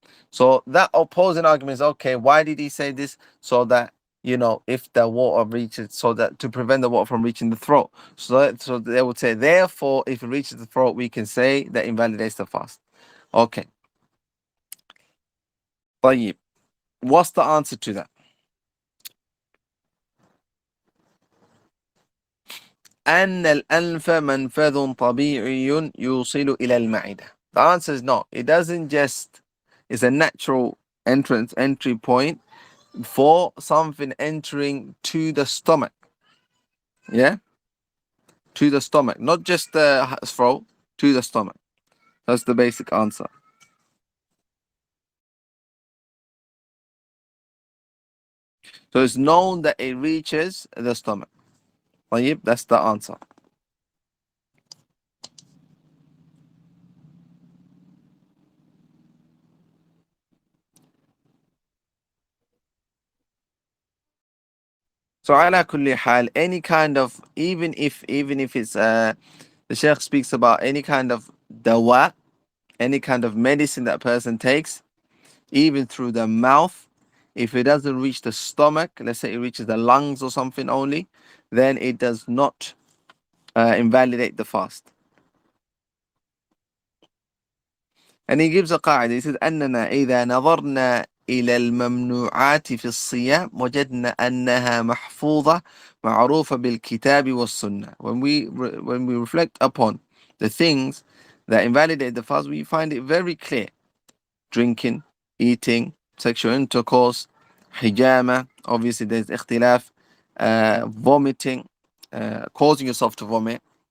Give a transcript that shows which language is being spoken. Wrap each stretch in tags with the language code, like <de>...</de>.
<en>So that opposing argument is, okay, why did he say this? So that, if the water reaches, so that to prevent the water from reaching the throat. So they would say, therefore, if it reaches the throat, we can say that invalidates the fast. Okay.</en> <ar>طيب.</ar> <en>What's the answer to that?</en> <ar>أن الأنف منفذ طبيعي يوصل إلى المعدة.</ar> <en>The answer is no. It doesn't just, it's a natural entry point for something entering to the stomach. Yeah? To the stomach. Not just the throat, to the stomach. That's the basic answer. So it's known that it reaches the stomach. طيب, that's the answer. So على كل حال, any kind of, even if it's the Sheikh speaks about any kind of dawa, any kind of medicine that person takes, even through the mouth, if it doesn't reach the stomach, let's say it reaches the lungs or something only, then it does not invalidate the fast. And he gives a qaida.</en> <ar>He says أننا إذا نظرنا إلى الممنوعات في الصيام وجدنا أنها محفوظة معروفة بالكتاب والسنة.</ar> <en>When we reflect upon the things that invalidate the fast, we find it very clear. Drinking, eating, sexual intercourse, hijama, obviously there's ikhtilaf, vomiting, causing yourself to vomit.</en>